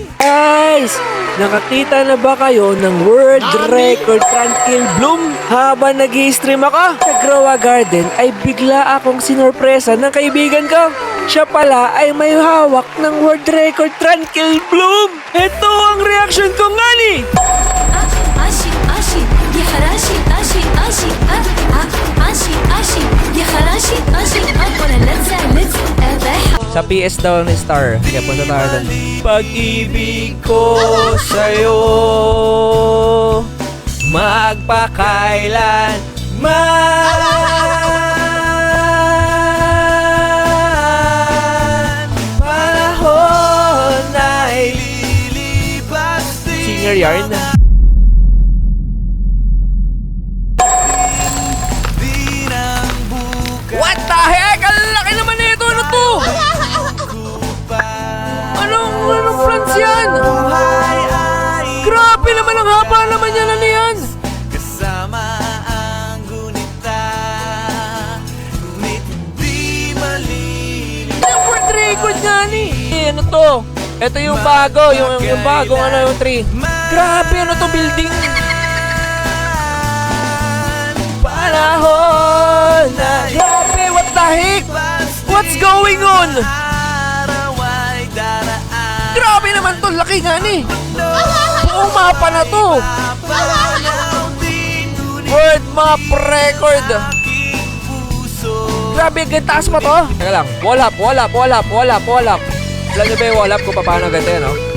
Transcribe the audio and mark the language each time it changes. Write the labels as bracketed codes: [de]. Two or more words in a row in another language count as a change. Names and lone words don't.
[tl] Guys, nakakita na ba kayo ng [en] world record [tl] Tranquil Bloom? Habang nag-i-stream ako sa Growa Garden ay bigla akong sinorpresa ng kaibigan ko. Siya pala ay may hawak ng [en] world record [tl] Tranquil Bloom. Ito ang reaction ko nga ni. [ar] عاشق عاشق يا خراشي عاشق عاشق عاشق عاشق يا خراشي عاشق وانا let's [tl] Sa PS daw ni Star. Kaya punta tayo doon. Pag-ibig ko sa'yo magpakailan panahon ay lilipas. [en] Singer yarn. What the heck? [tl] Ang laki naman nito. Ano to? Anong plants yan? Grabe naman ang haba naman yan. Ano yan? Kasama ang gunita, ngunit di malilipas. Yung [en] world record [tl] nga ni. Ano to? Ito yung bago. Yung bagong ano yung tree. Grabe ano to building. Panahon na. [en] Grabe what the heck? What's going on? [tl] Araw ay daraan, Grabe naman to. Laki nga ni. Buong mapa na to. papanaw din ngunit [en] World map record. [tl] aking puso. Grabe, gantaas pa to. Teka lang. [en] Wall up. [tl] Alam niyo ba yung [en] wall up [tl] kung paano ganito yan, no?